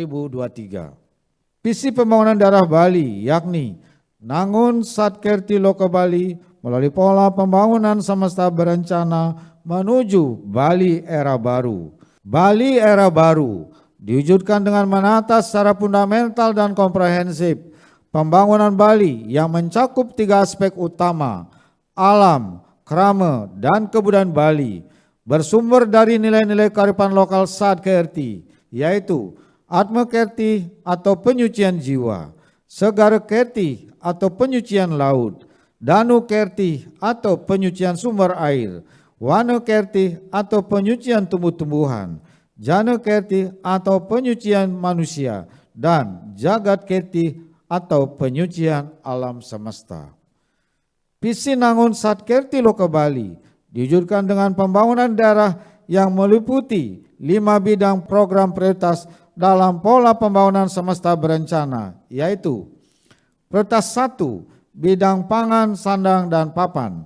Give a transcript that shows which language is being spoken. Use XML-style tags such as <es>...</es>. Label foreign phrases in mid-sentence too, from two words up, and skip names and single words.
<id>Visi pembangunan daerah Bali yakni Nangun Satkerti Loka Bali melalui pola pembangunan semesta berencana menuju Bali era baru. Bali era baru diwujudkan dengan menata secara fundamental dan komprehensif pembangunan Bali yang mencakup 3 aspek utama, alam, krama, dan kebudayaan Bali, bersumber dari nilai-nilai kearifan lokal Satkerti, yaitu Atma Kerti atau penyucian jiwa, Segara Kerti atau penyucian laut, Danu Kerti atau penyucian sumber air, Wana Kerti atau penyucian tumbuh-tumbuhan, Jana Kerti atau penyucian manusia, dan Jagat Kerti atau penyucian alam semesta. Visi Nangun Satkerti Loka Bali diwujudkan dengan pembangunan daerah yang meliputi 5 bidang program prioritas dalam pola pembangunan semesta berencana, yaitu prioritas 1, bidang pangan, sandang, dan papan.</id>